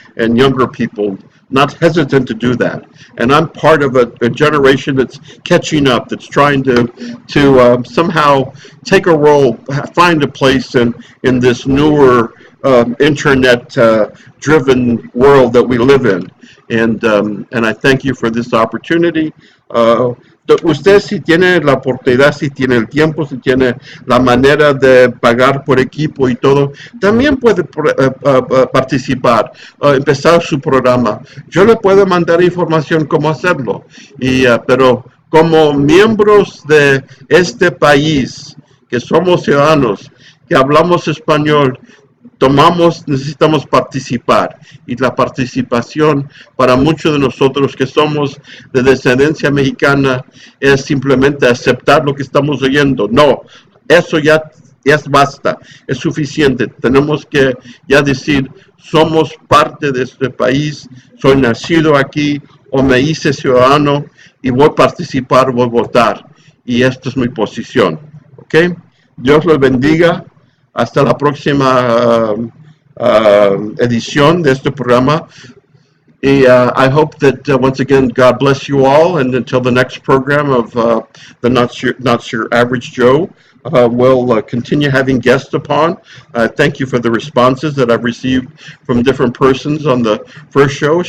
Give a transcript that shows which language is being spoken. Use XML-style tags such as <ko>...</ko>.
<en>And younger people not hesitant to do that. And I'm part of a generation that's catching up, that's trying to somehow take a role, find a place in this newer internet driven world that we live in. And I thank you for this opportunity.</en> <es>Usted si tiene la oportunidad, si tiene el tiempo, si tiene la manera de pagar por equipo y todo, también puede participar, empezar su programa. Yo le puedo mandar información cómo hacerlo, pero como miembros de este país, que somos ciudadanos, que hablamos español, necesitamos participar, y la participación para muchos de nosotros que somos de descendencia mexicana es simplemente aceptar lo que estamos oyendo. No, eso ya basta, es suficiente. Tenemos que ya decir, somos parte de este país, soy nacido aquí o me hice ciudadano y voy a participar, voy a votar. Y esta es mi posición. ¿Ok? Dios los bendiga. Hasta la próxima edición de este programa.</es> <en>I hope that once again, God bless you all. And until the next program of the Not Your Average Joe, we'll continue having guests upon. Thank you for the responses that I've received from different persons on the first show.</en>